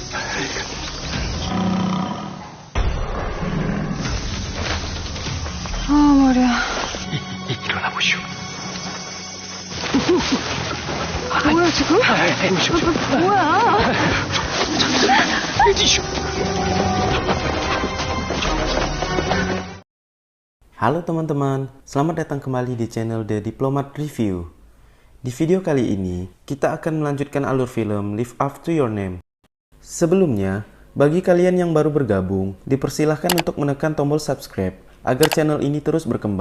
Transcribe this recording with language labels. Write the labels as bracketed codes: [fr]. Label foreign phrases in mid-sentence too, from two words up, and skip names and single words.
[ko] 아, 머리야. 일어나 보시오. 뭐야, 지금? 뭐야? 뛰시오. [id] Halo teman-teman, selamat datang kembali di channel The Diplomat Review. Di video kali ini, kita akan melanjutkan alur film Live Up to Your Name. Sebelumnya, bagi kalian yang baru bergabung, dipersilahkan untuk menekan tombol subscribe agar channel ini terus berkembang.